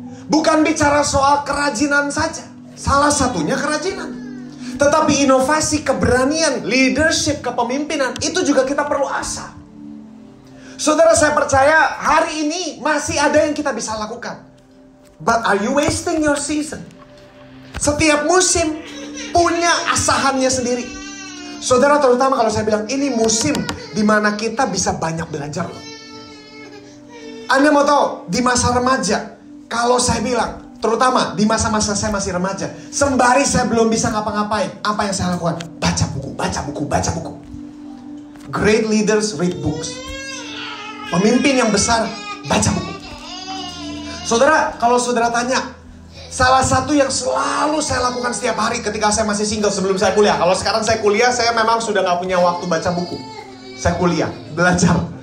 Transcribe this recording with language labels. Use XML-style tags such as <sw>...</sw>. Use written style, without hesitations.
<id>Bukan bicara soal kerajinan saja. Salah satunya kerajinan. Tetapi inovasi, keberanian, leadership, kepemimpinan, itu juga kita perlu asah. Saudara, saya percaya hari ini masih ada yang kita bisa lakukan.</id> <en>But are you wasting your season?</en> <id>Setiap musim punya asahannya sendiri. Saudara, terutama kalau saya bilang ini musim dimana kita bisa banyak belajar loh. Anda mau tahu, di masa remaja, kalau saya bilang, terutama di masa-masa saya masih remaja, sembari saya belum bisa ngapa-ngapain, apa yang saya lakukan? Baca buku, baca buku, baca buku.</id> <en>Great leaders read books.</en> <id>Pemimpin yang besar, baca buku. Saudara, kalau saudara tanya, salah satu yang selalu saya lakukan setiap hari ketika saya masih single sebelum saya kuliah. Kalau sekarang saya kuliah, saya memang sudah gak punya waktu baca buku. Saya kuliah, belajar.</id>